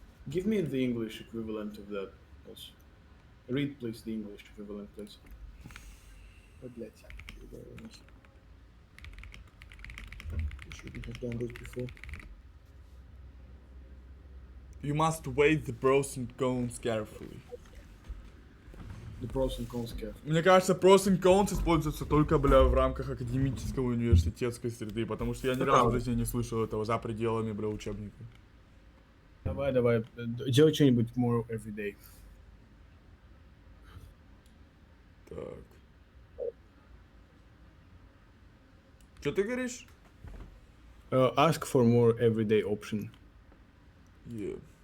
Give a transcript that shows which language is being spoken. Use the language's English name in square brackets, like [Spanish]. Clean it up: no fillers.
[English] Give me the English equivalent of that also. Read, please, the English equivalent, please. [Russian] Ой, блядь. [English] Shouldn't have done this before. You must weigh the pros and cons carefully. The pros and cons carefully. [Russian] Мне кажется, pros and cons используются только, бля, в рамках академической университетской среды, потому что я ни разу в жизни не слышал этого за пределами, бля, учебника. Давай. Делай что-нибудь [English] more everyday. [Russian] Так. Что ты говоришь? [English] Ask for more everyday option. Yeah.